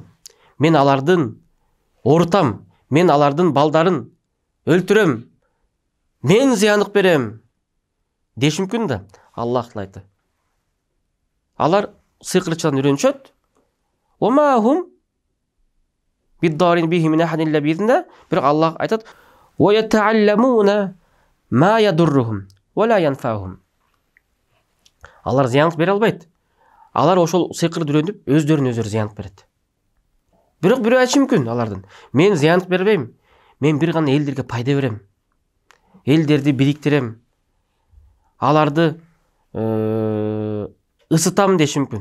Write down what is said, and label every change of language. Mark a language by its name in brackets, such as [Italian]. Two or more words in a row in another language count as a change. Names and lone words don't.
[Kyrgyz] Мен алардын оорутам. Мен алардын балдарын өлтүрөм. Мен зыяндык берем деши мүмкүн да. Аллах айтты. Алар сыйкырчыдан үйрөнүшөт. [Arabic] وما هم بضارين به من أحد إلا بإذن الله. [Kyrgyz] Бирок Аллах айтат: [Arabic] "ويتعلمون ما يضرهم ولا ينفعهم". [Kyrgyz] Алар зыяндык бере албайт. Алар ошол сыйкырды үйрөнүп, өздөрүнө өздөрү зыяндык берет. Бирок бирөө айтышы мүмкүн алардын: "Мен зыяндык бербейм. Мен бир гана элдерге пайда берем. Элдерди бириктирем. Аларды ысытам" деши мүмкүн.